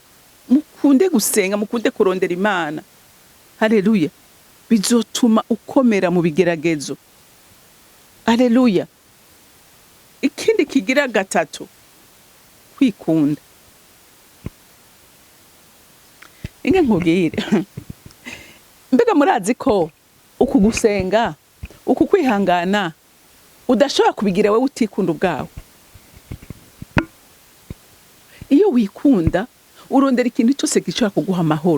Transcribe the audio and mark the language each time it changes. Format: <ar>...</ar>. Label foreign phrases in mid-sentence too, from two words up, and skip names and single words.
<rn>Mukunde gusenga, mukunde kurondera Imana. Haleluya. Bizotuma ukomera mu bigeragezo. Haleluya. Ikindi kigira gatatu, kwikunda. Inge nkubwire. Mbega murazi ko uku gusenga, uku kwihangana udashobora kubigira wewe utikunda ubwawe. Iyo wikunda urondera ikintu cyose gishobora kuguha amahoro.</rn>